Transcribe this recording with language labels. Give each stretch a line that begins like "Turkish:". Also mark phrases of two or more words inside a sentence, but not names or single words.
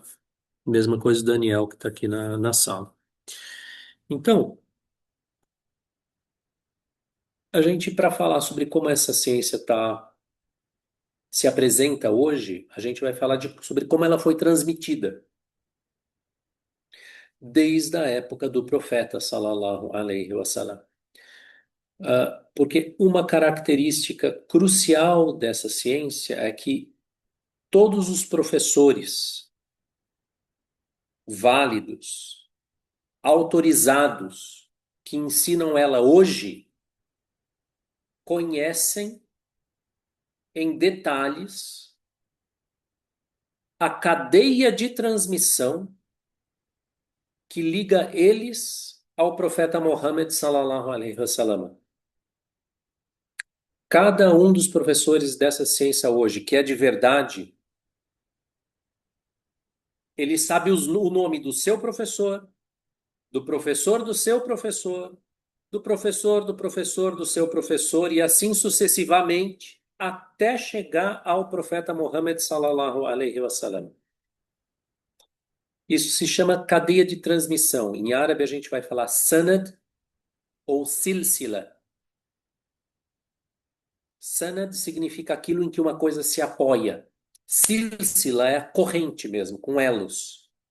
Portuguese: Mesma coisa do Daniel, que está aqui na sala. Então, a gente, para falar sobre como essa ciência se apresenta hoje, a gente vai falar sobre como ela foi transmitida desde a época do profeta,
Arabic: صلى الله عليه وسلم.
Portuguese: Porque uma característica crucial dessa ciência é que todos os professores válidos, autorizados, que ensinam ela hoje, conhecem em detalhes a cadeia de transmissão que liga eles ao profeta Muhammad
Arabic: صلى الله عليه وسلم.
Portuguese: Cada um dos professores dessa ciência hoje, que é de verdade, ele sabe o nome do seu professor, do professor do seu professor, do professor do professor do seu professor e assim sucessivamente, até chegar ao profeta Muhammad
Arabic: صلى الله عليه وسلم.
Portuguese: Isso se chama cadeia de transmissão. Em árabe a gente vai falar sanad ou silsila. Sanad significa aquilo em que uma coisa se apoia. Silsila é a corrente mesmo, com elos.